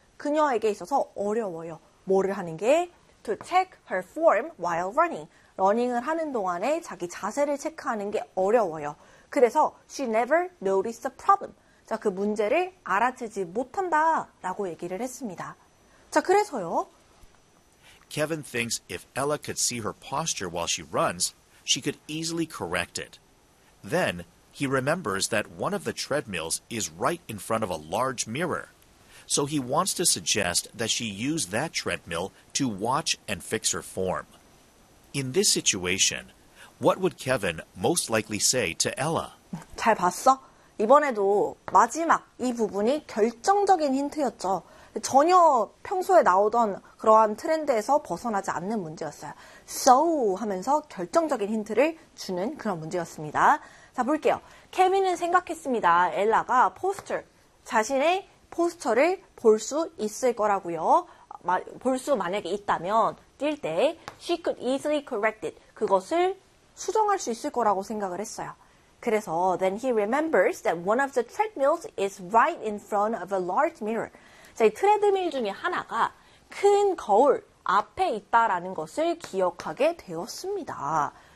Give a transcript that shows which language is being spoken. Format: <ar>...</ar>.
<ko>그녀에게 있어서 어려워요. 뭐를 하는 게?</ko> <en>To check her form while running.</en> <ko>러닝을 하는 동안에 자기 자세를 체크하는 게 어려워요. 그래서</ko> <en>she never noticed the problem.</en> <ko>자, 그 문제를 알아채지 못한다 라고 얘기를 했습니다. 자, 그래서요.</ko> <en>Kevin thinks if Ella could see her posture while she runs, she could easily correct it. Then, he remembers that one of the treadmills is right in front of a large mirror. so he wants to suggest that she use that treadmill to watch and fix her form. In this situation, what would Kevin most likely say to Ella?</en> <ko>잘 봤어? 이번에도 마지막 이 부분이 결정적인 힌트였죠. 전혀 평소에 나오던 그러한 트렌드에서 벗어나지 않는 문제였어요. So 하면서 결정적인 힌트를 주는 그런 문제였습니다. 자, 볼게요. 케빈은 생각했습니다. 엘라가 포스터, 자신의 포스터를 볼 수 있을 거라고요. 볼 수 만약에 있다면 뛸 때</ko> <en>she could easily correct it.</en> <ko>그것을 수정할 수 있을 거라고 생각을 했어요. 그래서</ko> <en>then he remembers that one of the treadmills is right in front of a large mirror.</en> <ko>자, 이 트레드밀 중에 하나가 큰 거울 앞에 있다라는 것을 기억하게 되었습니다.</ko>